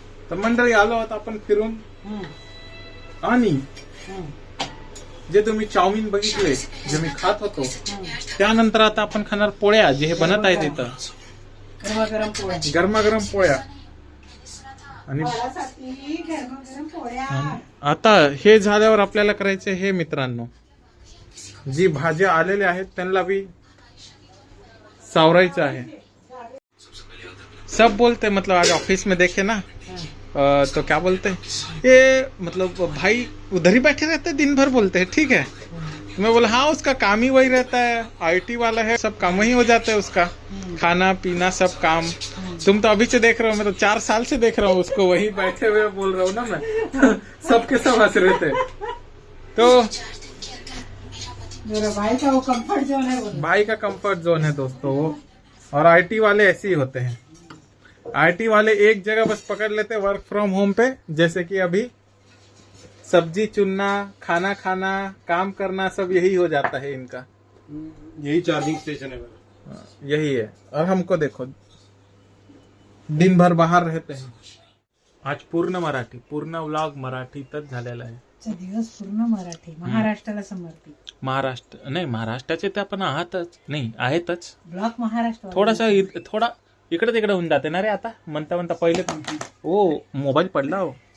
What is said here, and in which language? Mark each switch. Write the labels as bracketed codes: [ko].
[mr] तर मंडळी आलो आहोत आपण फिरून. आणि जे तुम्ही चाऊमिन बघितले, जे मी खात होतो, त्यानंतर आता आपण खाणार पोळ्या, जे हे बनत आहेत इथं गरमागरम पोळ्या. आणि आता हे झाल्यावर आपल्याला करायचे हे मित्रांनो, जी भाज्या आलेल्या आहेत त्यांना भी सावरायचं आहे. [hi] सब बोलते मतलब आज ऑफिस में देखे ना, तो क्या बोलते हैं ये, मतलब भाई उधर ही बैठे रहते हैं दिन भर, बोलते हैं ठीक है. तो मैं बोला हाँ, उसका काम ही वही रहता है, IT वाला है, सब काम वही हो जाता है उसका, खाना पीना सब काम. तुम तो अभी से देख रहे हो, मैं तो 4 साल से देख रहा हूँ उसको, वही बैठे हुए बोल रहा हूँ ना मैं. सबके सब हंस रहे थे. तो मेरा भाई का वो कंफर्ट जोन है, वो भाई का कंफर्ट जोन है दोस्तों वो. और IT वाले ऐसे ही होते हैं. IT वाले एक जगह बस पकड़ लेते वर्क फ्रॉम होम पे, जैसे कि अभी सब्जी चुनना, खाना खाना, काम करना, सब यही हो जाता है इनका. यही चार्जिंग स्टेशन है मेरा. यही है. और हमको देखो दिन भर बाहर रहते हैं. [mr] आज पूर्ण मराठी, पूर्ण व्लॉग मराठीतच झालेला आहे. दिवस पूर्ण मराठी, महाराष्ट्राला समर्पित. महाराष्ट्र नाही, महाराष्ट्राचे ते आपण आहातच, नाही आहेतच. ब्लॉक महाराष्ट्र थोडासा थोडा इकडे तिकडे होऊन जाते ना रे आता, म्हणता म्हणता पहिले ओ मोबाईल पडला हो.